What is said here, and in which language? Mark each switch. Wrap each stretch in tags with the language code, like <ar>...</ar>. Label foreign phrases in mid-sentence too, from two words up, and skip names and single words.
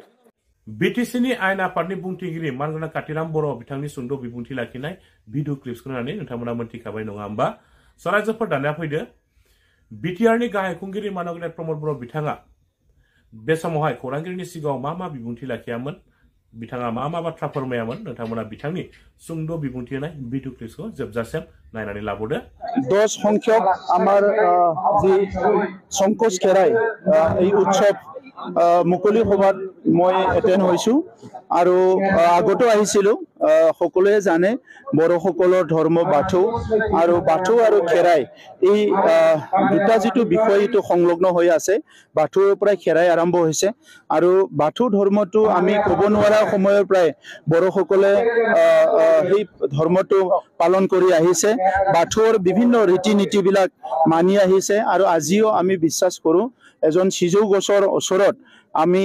<brx>बिटिसिनि आयेन आफादनि बुंथिगिरि मानगोनां कातिराम बर' बिथांनि सुंद' बिबुंथि लाखिनाय भिडिअ क्लिप्सखौ नायनानै नोंथांमोना मोनथिखाबाय नङा होमबा सरायजोफोर दानिया फैदो बिटिआरनि गाहाय खुंगिरि मानगोनां प्रमद बर' बिथाङा बे समावहाय खौरांगिरिनि सिगाङाव मा बिबुंथि लाखियामोन बिथाङा मा बाथ्रा फोरमायामोन नोंथांमोना बिथांनि सुंद' बिबुंथि होनाय भिडिअ क्लिप्सखौ जोबजासिम नायनानै लाबोदो</brx> <as>10 সংখ্যক আমার যে সংকোচ খেৰাই এই উৎসৱ মুকলি সভাত মই এটেন্ড হৈছো আৰু আগতো আহিছিলো সকলোৱে জানে বড়োসকলৰ ধৰ্ম বাথৌ আৰু খেৰাই এই দুটা যিটো বিষয় এইটো সংলগ্ন হৈ আছে বাথৌৰ পৰা খেৰাই আৰম্ভ হৈছে আৰু বাথৌ ধৰ্মটো আমি ক'ব নোৱাৰা সময়ৰ পৰাই বড়োসকলে এই ধৰ্মটো পালন কৰি আহিছে বাথৌৰ বিভিন্ন ৰীতি নীতিবিলাক মানি আহিছে আৰু আজিও আমি বিশ্বাস কৰো এজন সিজৌ গছৰ ওচৰত আমি</as>